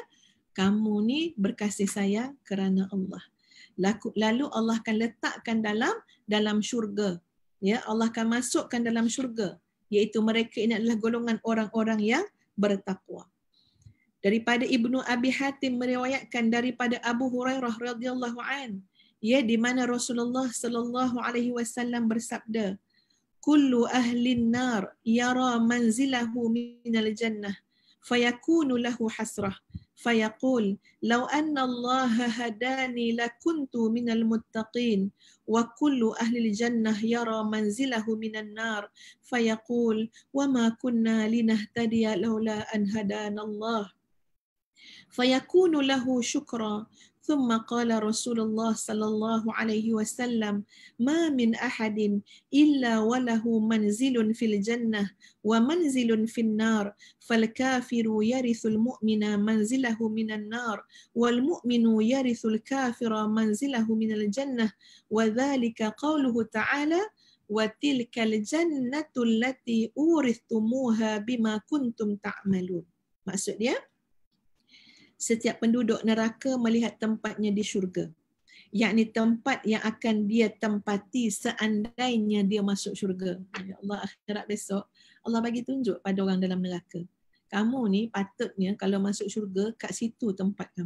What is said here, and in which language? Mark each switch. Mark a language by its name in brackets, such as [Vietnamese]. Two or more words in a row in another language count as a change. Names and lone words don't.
[Malay] Kamu ni berkasih sayang kerana Allah. Lalu Allah akan letakkan dalam syurga. Ya, Allah akan masukkan dalam syurga. Iaitu mereka ini adalah golongan orang-orang yang bertakwa. Daripada Ibnu Abi Hatim meriwayatkan daripada Abu Hurairah [Arabic] رضي الله عنه, [Malay] ya, di mana [Arabic] رسول الله صلى الله عليه وسلم bersabda، كل أهل النار يرى منزله من الجنة فيكون له حسرة فيقول لو أن الله هداني لكنت من المتقين وكل أهل الجنة يرى منزله من النار فيقول وما كنا لنهتدي لولا أن هدانا الله فيكون له شكرا. ثم قال رسول الله صلى الله عليه وسلم ما من أحد إلا وله منزل في الجنة ومنزل في النار فالكافر يرث المؤمن منزله من النار والمؤمن يرث الكافر منزله من الجنة وذلك قوله تعالى وتلك الجنة التي أورثتموها بما كنتم تعملون. [Malay] Maksudnya, setiap penduduk neraka melihat tempatnya di syurga. Yakni tempat yang akan dia tempati seandainya dia masuk syurga. Ya Allah, akhirat besok, Allah bagi tunjuk pada orang dalam neraka. Kamu ni patutnya kalau masuk syurga, kat situ tempat kamu.